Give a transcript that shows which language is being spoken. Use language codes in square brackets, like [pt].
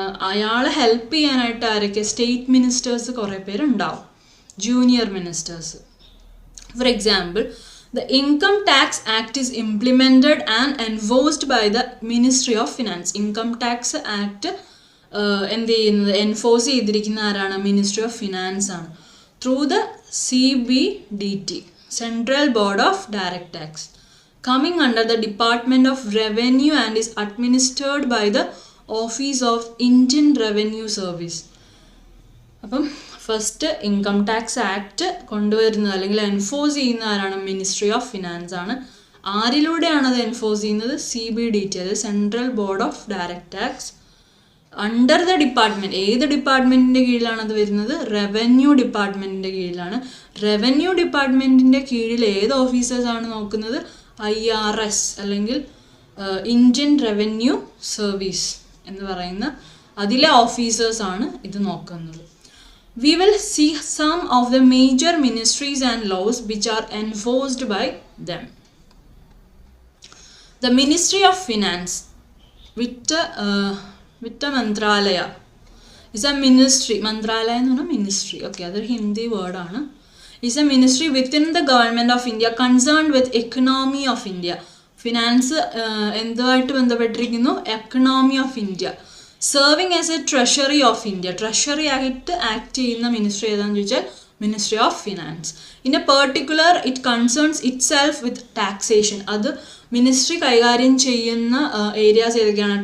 [ml] അയാളെ ഹെൽപ്പ് ചെയ്യാനായിട്ട് ആരൊക്കെ? സ്റ്റേറ്റ് മിനിസ്റ്റേഴ്സ് കുറേ പേരുണ്ടാവും, junior ministers. [en] For example, the Income Tax Act is implemented and enforced by the Ministry of Finance. [ml] Income Tax Act എന്ത് ചെയ്യുന്നത്, enforce ചെയ്തിരിക്കുന്ന ആരാണ്? മിനിസ്ട്രി ഓഫ് ഫിനാൻസ് ആണ്. [en] Through the CBDT, Central Board of Direct Tax, coming under the Department of Revenue and is administered by the Office of Indian Revenue Service. [ml] അപ്പം first income tax act കൊണ്ടുവരുന്നത് അല്ലെങ്കിൽ enforce ചെയ്യുന്ന ആരാണ്? Ministry of finance ആണ്. ആരിലൂടെയാണ് അത് enforce ചെയ്യുന്നത്? CBDT, അതായത് central board of direct tax. [en] under the department, [ml] ഏത് ഡിപ്പാർട്ട്മെൻറ്റിൻ്റെ കീഴിലാണ് അത് വരുന്നത്? റവന്യൂ ഡിപ്പാർട്ട്മെൻറ്റിൻ്റെ കീഴിലാണ്. റവന്യൂ ഡിപ്പാർട്ട്മെൻറ്റിൻ്റെ കീഴിൽ ഏത് ഓഫീസേഴ്സാണ് നോക്കുന്നത്? IRS അല്ലെങ്കിൽ ഇന്ത്യൻ റവന്യൂ സർവീസ് എന്ന് പറയുന്ന അതിലെ ഓഫീസേഴ്സാണ് ഇത് നോക്കുന്നത്. [en] We will see some of the major ministries and laws which are enforced by them. The Ministry of Finance, Vitta Mantralaya, is a ministry. [ml] Mantralaya എന്ന് പറഞ്ഞാൽ ministry. Okay, അതൊരു ഹിന്ദി വേർഡാണ്. [en] Is a ministry within the government of India concerned with economy of India. [ml] Finance എന്തുമായിട്ട് ബന്ധപ്പെട്ടിരിക്കുന്നു? Economy of India. [en] Serving as a treasury of India. [ml] Treasury ആയിട്ട് act ചെയ്യുന്ന ministry ഏതാണെന്ന് ചോദിച്ചാൽ ministry of finance. [en] In a particular it concerns itself with taxation. [ml] അത് ministry കൈകാര്യം ചെയ്യുന്ന areas ഏതൊക്കെയാണ്?